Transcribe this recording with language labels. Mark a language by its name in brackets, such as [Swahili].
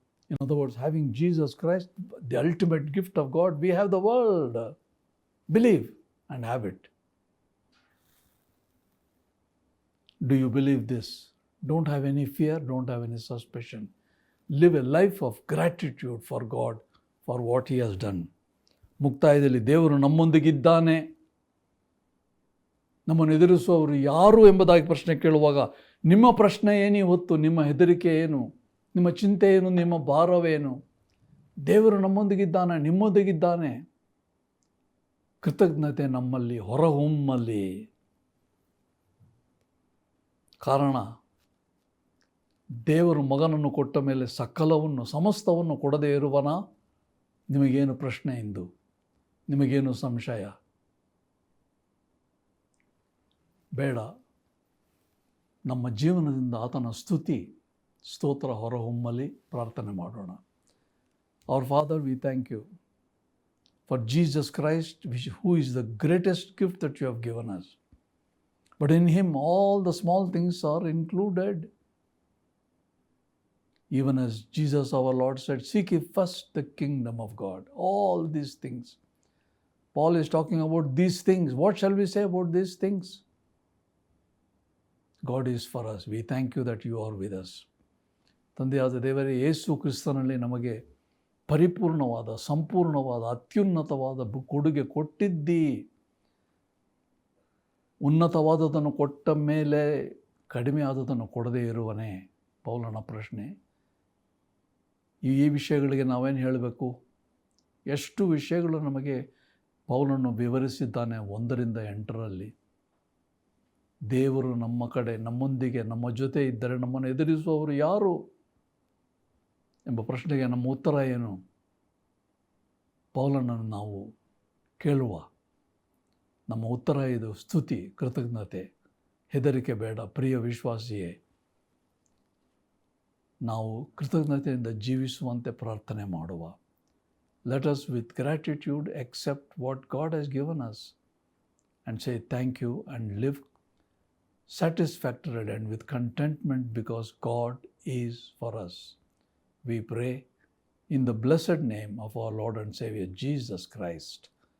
[English] In other words, having Jesus Christ, the ultimate gift of God, we have the world. Believe and have it. Do you believe this? Don't have any fear, don't have any suspicion. Live a life of gratitude for God, for what He has done. [Kannada] ಮುಕ್ತಾಯದಲ್ಲಿ ದೇವರು ನಮ್ಮೊಂದಿಗಿದ್ದಾನೆ, ನಮ್ಮನ್ನು ಎದುರಿಸುವವರು ಯಾರು ಎಂಬುದಾಗಿ ಪ್ರಶ್ನೆ ಕೇಳುವಾಗ ನಿಮ್ಮ ಪ್ರಶ್ನೆ ಏನು ಇವತ್ತು? ನಿಮ್ಮ ಹೆದರಿಕೆ ಏನು? ನಿಮ್ಮ ಚಿಂತೆ ಏನು? ನಿಮ್ಮ ಭಾರವೇನು? ದೇವರು ನಮ್ಮೊಂದಿಗಿದ್ದಾನೆ, ನಿಮ್ಮೊಂದಿಗಿದ್ದಾನೆ. ಕೃತಜ್ಞತೆ ನಮ್ಮಲ್ಲಿ ಹೊರಹೊಮ್ಮಲಿ. ಕಾರಣ, ದೇವರು ಮಗನನ್ನು ಕೊಟ್ಟ ಮೇಲೆ ಸಕಲವನ್ನು ಸಮಸ್ತವನ್ನು ಕೊಡದೇ ಇರುವನ? ನಿಮಗೇನು ಪ್ರಶ್ನೆ ಇಂದು? ನಿಮಗೇನು ಸಂಶಯ? ಬೇಡ. ನಮ್ಮ ಜೀವನದಿಂದ ಆತನ ಸ್ತುತಿ, ಸ್ತೋತ್ರ ಹೊರಹೊಮ್ಮಲಿ. ಪ್ರಾರ್ಥನೆ ಮಾಡೋಣ. [English] Our Father, we thank you for Jesus Christ, who is the greatest gift that you have given us. But in Him, all the small things are included. Even as Jesus our Lord said, seek ye first the kingdom of God. All these things. Paul is talking about these things. What shall we say about these things? God is for us. We thank you that you are with us. [Kannada] ತಂದೆಯಾದ ದೇವರೇ, ಯೇಸು ಕ್ರಿಸ್ತನಲ್ಲಿ ನಮಗೆ ಪರಿಪೂರ್ಣವಾದ, ಸಂಪೂರ್ಣವಾದ, ಅತ್ಯುನ್ನತವಾದ ಕೊಡುಗೆ ಕೊಟ್ಟಿದ್ದಿ. ಉನ್ನತವಾದದನ್ನು ಕೊಟ್ಟ ಮೇಲೆ ಕಡಿಮೆ ಆದದನ್ನು ಕೊಡದೇ ಇರುವನೇ? ಪೌಲನ ಪ್ರಶ್ನೆ. ಈ ವಿಷಯಗಳಿಗೆ ನಾವೇನು ಹೇಳಬೇಕು? ಎಷ್ಟು ವಿಷಯಗಳು ನಮಗೆ ಪೌಲನು ವಿವರಿಸಿದ್ದಾನೆ 1-8. ದೇವರು ನಮ್ಮ ಕಡೆ, ನಮ್ಮೊಂದಿಗೆ, ನಮ್ಮ ಜೊತೆ ಇದ್ದರೆ ನಮ್ಮನ್ನು ಎದುರಿಸುವವರು ಯಾರು ಎಂಬ ಪ್ರಶ್ನೆಗೆ ನಮ್ಮ ಉತ್ತರ ಏನು? ಪೌಲನನ್ನು ನಾವು ಕೇಳುವ ನಮ್ಮ ಉತ್ತರ ಇದು: ಸ್ತುತಿ, ಕೃತಜ್ಞತೆ, ಹೆದರಿಕೆ ಬೇಡ. ಪ್ರಿಯ ವಿಶ್ವಾಸಿಯೇ, ನಾವು ಕೃತಜ್ಞತೆಯಿಂದ ಜೀವಿಸುವಂತೆ ಪ್ರಾರ್ಥನೆ ಮಾಡುವ. [English] Let us with gratitude accept what God has given us and say thank you and live satisfactory and with contentment because God is for us. We pray in the blessed name of our Lord and Savior Jesus Christ.